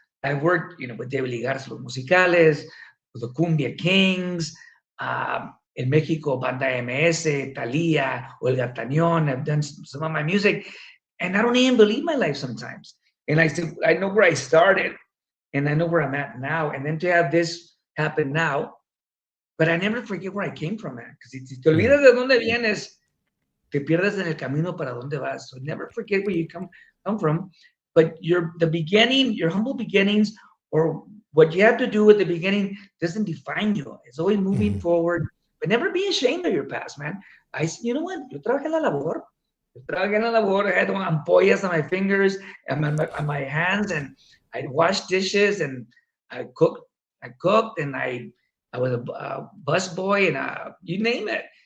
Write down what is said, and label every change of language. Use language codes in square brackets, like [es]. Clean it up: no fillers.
[en] I worked, with David Lee Garza, Los Musicales, with the Cumbia Kings, in Mexico, Banda MS, Thalía, Olga Tañón. I've done some of my music. And I don't even believe my life sometimes. And I know where I started, and I know where I'm at now. And then to have this happen now, but I never forget where I came from, man. Because [es] si te olvidas de dónde vienes, te pierdes en el camino para dónde vas. [en] So never forget where you come from. But your humble beginnings, or what you have to do at the beginning, doesn't define you. It's always moving forward. But never be ashamed of your past, man. You know what? [es] Yo trabajé en la labor. [en] I had ampollas on my fingers and on my hands, and I'd wash dishes, and I cooked, and I was a bus boy, and you name it.